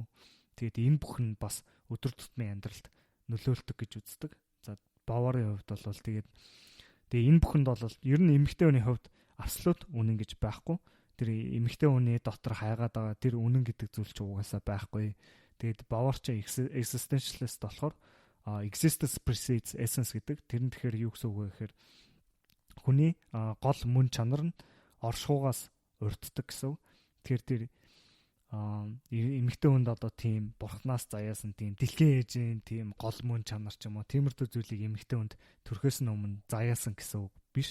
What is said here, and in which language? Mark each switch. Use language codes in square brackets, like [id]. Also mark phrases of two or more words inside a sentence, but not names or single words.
[mn] Тэгээд энэ бүх нь бас өдөр тутмын амьдралд нөлөөлдөг гэж үздэг. За Баварын хувьд бол тэгээд энэ бүхэнд бол ер нь эмэгтэй хүний хувьд абсолют үнэн гэж байхгүй. Тэр эмэгтэй хүний дотор хайгаад байгаа тэр үнэн гэдэг зүйл ч угаасаа байхгүй. Тэгээд Баварч existentialist болохоор [en] existence precedes essence [mn] гэдэг. Тэр нь тэгэхээр юу гэсэн үг вэ гэхээр хүний гол мөн чанар нь оршихугаас урддаг гэсэн. Тэгэхээр тэр эмэгтэй хүнд одоо тийм бурхнаас заяасан тийм дэлхийн ээжийн тийм гол мөн чанар ч юм уу тиймэрхүү зүйлийг эмэгтэй хүнд төрхөөс нь өмнө заяасан гэсэн үг биш.